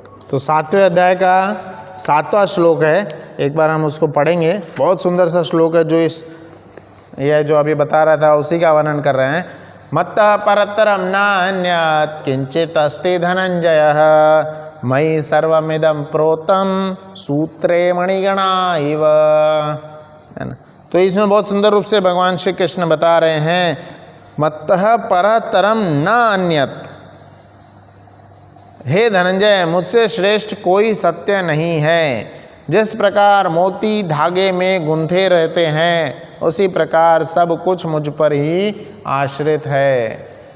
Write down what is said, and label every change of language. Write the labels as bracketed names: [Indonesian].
[Hindi] तो 7वें अध्याय का 7वां श्लोक है, एक बार हम उसको पढ़ेंगे। बहुत सुंदर सा श्लोक है जो यह जो अभी बता रहा था उसी का वर्णन कर रहे हैं। [Sanskrit] मत्तः परतरम नान्यत् किंचित अस्ति धनंजयः मयि सर्वमिदं प्रोतं सूत्रे मणिगणा इव। [Hindi] है ना। तो इसमें बहुत सुंदर रूप से भगवान श्री कृष्ण बता रहे हैं, [Sanskrit] मत्तः परतरम न अन्यत्, [Hindi] हे धनंजय मुझसे श्रेष्ठ कोई सत्य नहीं है। जिस प्रकार मोती धागे में गुंथे रहते हैं उसी प्रकार सब कुछ मुझ पर ही आश्रित है।